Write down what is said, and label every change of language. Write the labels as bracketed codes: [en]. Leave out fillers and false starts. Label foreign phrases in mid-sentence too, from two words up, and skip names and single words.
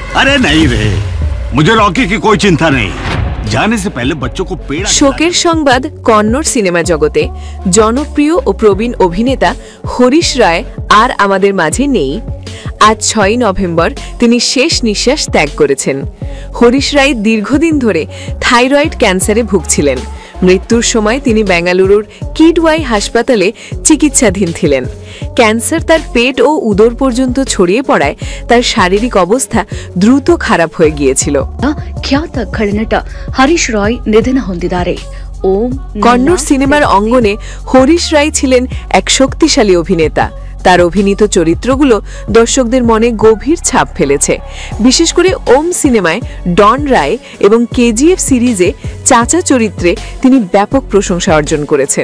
[hi] अरे नहीं रे, मुझे रॉकी की कोई चिंता नहीं। जाने से पहले बच्चों को पेड़। [bn] শোকের সংবাদ কন্নড় সিনেমা জগতে জনপ্রিয় ও প্রবীণ অভিনেতা হরিশ রায় আর আমাদের মাঝে নেই। আজ 6 নভেম্বর তিনি শেষ নিঃশ্বাস ত্যাগ করেছেন। হরিশ রায় দীর্ঘদিন ধরে থাইরয়েড ক্যান্সারে ভুগছিলেন। মৃত্যুর সময় তিনি বেঙ্গালুরুর কিডওয়াই হাসপাতালে চিকিৎসাধীন ছিলেন। ক্যান্সার তার পেট ও উদর পর্যন্ত ছড়িয়ে পড়ায় তার শারীরিক অবস্থা দ্রুত খারাপ হয়ে গিয়েছিল। [kn] ಖ್ಯಾತ ಖಳನಟ ಹರೀಶ್ ರಾಯ್ ನಿಧನ ಹೊಂದಿದ್ದಾರೆ। [bn] কন্নড় সিনেমার অঙ্গনে হরিশ রায় ছিলেন এক শক্তিশালী অভিনেতা। তার অভিনীত চরিত্রগুলো দর্শকদের মনে গভীর ছাপ ফেলেছে। বিশেষ করে ওম সিনেমায় ডন রায় এবং কেজিএফ সিরিজে চাচা চরিত্রে তিনি ব্যাপক প্রশংসা অর্জন করেছেন।